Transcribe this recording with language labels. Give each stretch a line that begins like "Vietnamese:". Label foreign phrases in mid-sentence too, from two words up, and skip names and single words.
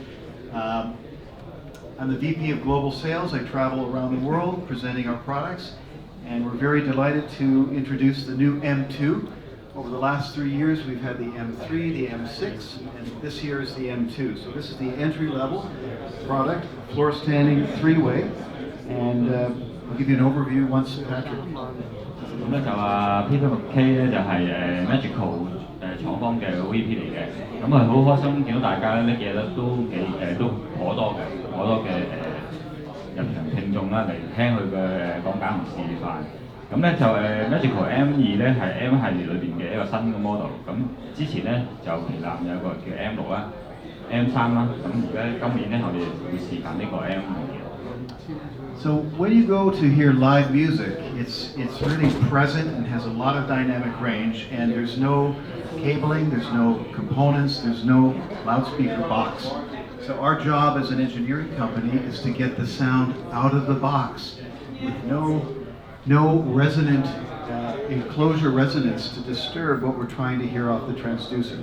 English: I'm the VP of Global Sales. I travel around the world presenting our products, and we're very delighted to introduce the new M2. Over the last 3 years, we've had the M3, the M6, and this year is the M2. So this is the entry-level product, floor standing three-way, and I'll give you an overview once Patrick.
Cantonese: 咁咧就話 P6K 咧就係Magico 廠方嘅 VP 嚟嘅，咁啊好開心見到大家咧，記得都頗多嘅入場聽眾啦嚟聽佢嘅講解同示範。咁咧就Magico M2咧係 M 系列裏邊嘅一個新嘅 model。咁之前咧就旗艦有個叫 M6啦、M3啦，咁而家今年咧我哋會示範呢個 M5 嘅。
English: So when you go to hear live music, it's really present and has a lot of dynamic range, and there's no cabling, there's no components, there's no loudspeaker box. So our job as an engineering company is to get the sound out of the box with no resonant enclosure resonance to disturb what we're trying to hear off the transducers.